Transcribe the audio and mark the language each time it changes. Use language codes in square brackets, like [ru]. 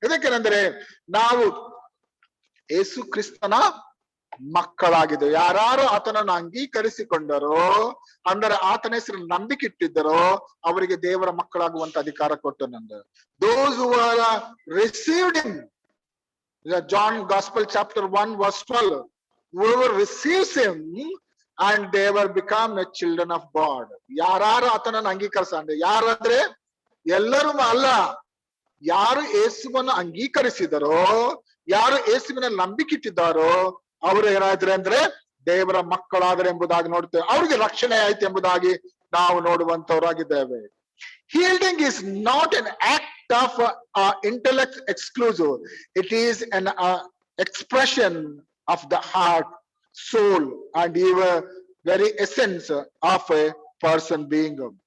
[kn] ಇದಕ್ಕೇನೆಂದರೆ ನಾವು ಯೇಸು ಕ್ರಿಸ್ತನ ಮಕ್ಕಳಾಗಿದ್ದೇವೆ. ಯಾರು ಆತನನ್ನು ಅಂಗೀಕರಿಸಿಕೊಂಡರೋ, ಅಂದರೆ ಆತನ ಹೆಸರು ನಂಬಿಕೆ ಇಟ್ಟಿದ್ದರೋ ಅವರಿಗೆ ದೇವರ ಮಕ್ಕಳಾಗುವಂತ ಅಧಿಕಾರ ಕೊಟ್ಟನಂದ. [en] Those who are received him, John Gospel chapter 1 verse 12, whoever receives him and they will become a children of God. [kn] ಯಾರು ಆತನನ್ನು ಅಂಗೀಕರಿಸ, ಯಾರಂದ್ರೆ ಎಲ್ಲರೂ ಅಲ್ಲ, ಯಾರು ಯೇಸುವನ್ನು ಅಂಗೀಕರಿಸಿದರೋ, ಯಾರು ಯೇಸುವಿನ ನಂಬಿಕೆ ಇಟ್ಟಿದ್ದಾರೋ ಅವರು ಏನಾದ್ರೆ ಅಂದ್ರೆ ದೇವರ ಮಕ್ಕಳಾದರೆ ಎಂಬುದಾಗಿ ನೋಡ್ತೇವೆ. ಅವ್ರಿಗೆ ರಕ್ಷಣೆ ಆಯ್ತು ಎಂಬುದಾಗಿ ನಾವು ನೋಡುವಂತವರಾಗಿದ್ದೇವೆ. [en] Healing is not an act of intellect exclusive. It is an expression of the heart soul and even very essence of a person being.